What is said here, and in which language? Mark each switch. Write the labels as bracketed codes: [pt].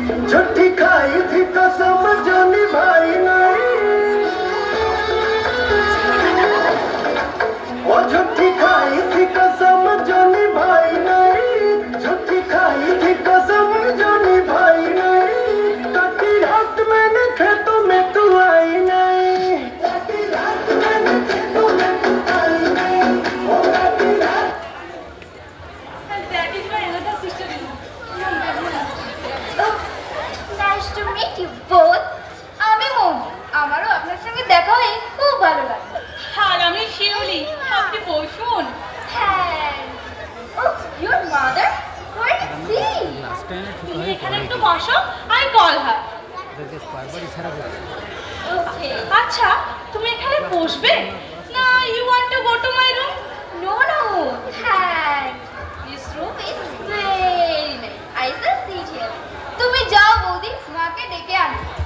[hi] झूठी खाई थी कसम जो निभाई नहीं, वो झूठी खाई थी कसम जो निभाई नहीं, झूठी खाई थी कसम जो निभाई नहीं, काटी रात मैंने खेतों में तू आई नहीं, काटी रात मैंने खेतों में तू आई नहीं, वो काटी रात। [en] That is my elder sister-in-law. Nice to meet you both. [bn] আমি মৌমি, আমারও আপনার সঙ্গে দেখা হয়ে খুব ভালো লাগলো। আর আমি শিউলি, আপনি বসুন। হ্যাঁ। [en] Oh, your mother? Where is she? [bn] তুমি এখানে একটু বসো, [en] I call her. Okay. [bn] আচ্ছা, তুমি এখানে বসবে না [en] you want to go to my room? No. Thanks. This room is very nice. I just sit here. [bn] তুমি যাও বৌদি, মাকে ডেকে আনো।